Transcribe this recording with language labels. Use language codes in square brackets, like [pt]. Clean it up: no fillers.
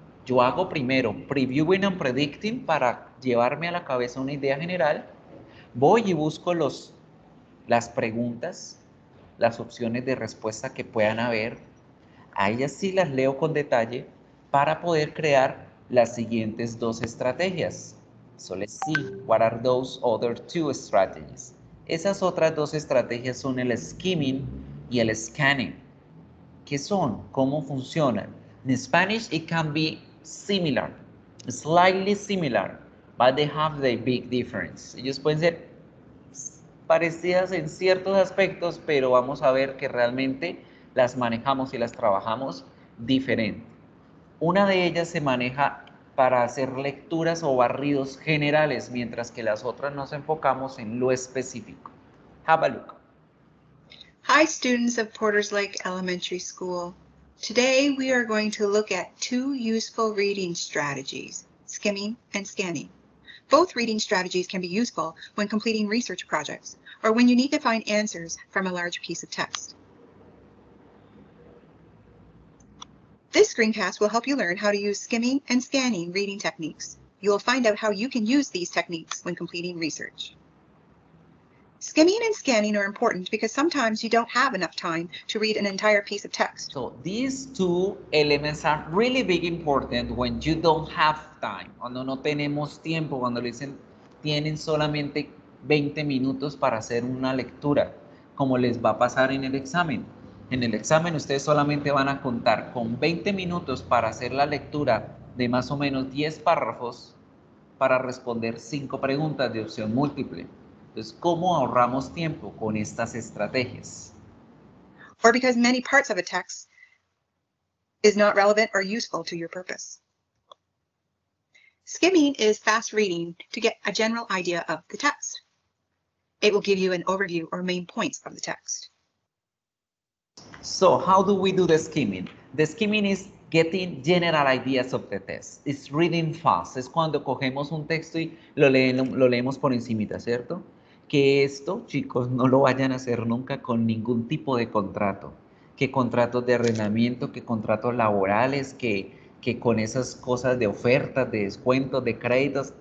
[es] Yo hago primero [en] previewing and predicting [es] para llevarme a la cabeza una idea general. Voy y busco las preguntas, las opciones de respuesta que puedan haber. A ellas sí las leo con detalle para poder crear las siguientes dos estrategias. [en] So let's see, what are those other two strategies? [es] Esas otras dos estrategias son el skimming y el scanning. ¿Qué son? ¿Cómo funcionan? [en] In Spanish, it can be similar, slightly similar, but they have the big difference. [es] Ellos pueden ser parecidas en ciertos aspectos, pero vamos a ver que realmente las manejamos y las trabajamos diferente. Una de ellas se maneja para hacer lecturas o barridos generales, mientras que las otras nos enfocamos en lo específico. [en] Have a look. Hi, students of Porters Lake Elementary School. Today we are going to look at two useful reading strategies, skimming and scanning. Both reading strategies can be useful when completing research projects or when you need to find answers from a large piece of text. This screencast will help you learn how to use skimming and scanning reading techniques. You will find out how you can use these techniques when completing research. Skimming and scanning are important because sometimes you don't have enough time to read an entire piece of text. So these two elements are really big important when you don't have time, [es] cuando no tenemos tiempo, cuando le dicen tienen solamente 20 minutos para hacer una lectura, como les va a pasar en el examen. En el examen ustedes solamente van a contar con 20 minutos para hacer la lectura de más o menos 10 párrafos para responder 5 preguntas de opción múltiple. Entonces, ¿cómo ahorramos tiempo con estas estrategias? [en] Or because many parts of a text is not relevant or useful to your purpose. Skimming is fast reading to get a general idea of the text. It will give you an overview or main points of the text. So how do we do the skimming? The skimming is getting general ideas of the text. It's reading fast. [es] Es cuando cogemos un texto y lo leemos por encimita, ¿cierto? Que esto, chicos, no lo vayan a hacer nunca con ningún tipo de contrato. Que contratos de arrendamiento, que contratos laborales, que con esas cosas de ofertas, de descuentos, de créditos.